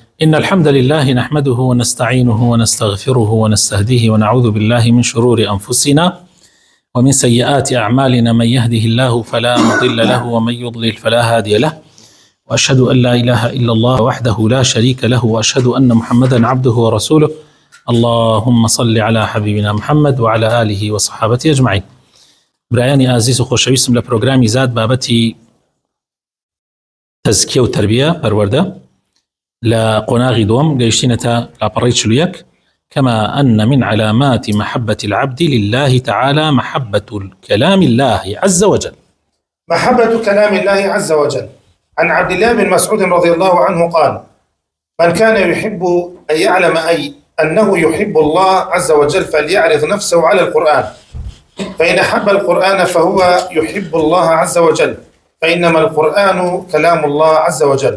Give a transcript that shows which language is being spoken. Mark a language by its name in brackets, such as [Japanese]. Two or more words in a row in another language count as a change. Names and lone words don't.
[Arabic] إن الحمد لله نحمده ونستعينه ونستغفره ونستهديه ونعوذ بالله من شرور أنفسنا ومن سيئات أعمالنا. من يهده الله فلا مضل له ومن يضلل فلا هادي له، وأشهد أن لا إله إلا الله وحده لا شريك له، وأشهد أن محمدا عبده ورسوله. اللهم صل على حبيبنا محمد وعلى آله وصحابته أجمعين. [Central Kurdish] برایانی عزیز و خۆشەویستم لە پرۆگرامی زاد بابەتی تەزکیە و تربیە پەروەردە لە قۆناغی دووەم گەیشتینەتە لاپەڕەی 41. [Arabic] كما أن من علامات محبة العبد لله تعالى محبة كلام الله عز وجل. محبة كلام الله عز وجل. عن عبد الله بن مسعود رضي الله عنه قال: من كان يحب أن يعلم أنه يحب الله عز وجل فليعرض نفسه على القرآن، فإن أحب القرآن فهو يحب الله عز وجل، فإنما القرآن كلام الله عز وجل.